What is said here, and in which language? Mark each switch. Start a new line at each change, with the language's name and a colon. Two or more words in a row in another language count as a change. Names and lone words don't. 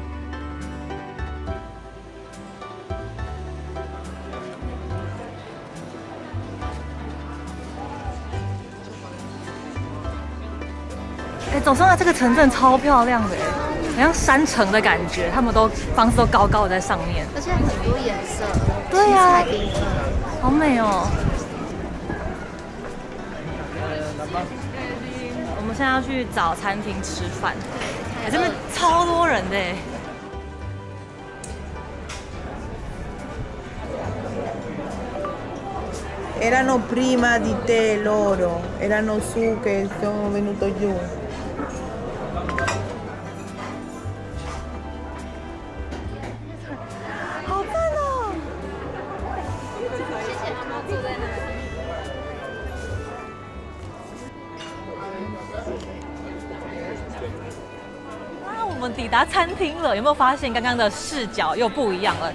Chinese: 走上来这个城镇超漂亮的，好像山城的感觉，他们房子都高高的在上面，而且很多颜色，对呀，七彩缤纷，好美哦。我们现在要去找餐厅吃饭，这边超多人的。
Italian: Erano prima di te loro, erano su che sono venuto giù.
Chinese: 好赞哦！谢谢妈妈坐在那里。我们抵达餐厅了，有没有发现刚刚的视角又不一样了？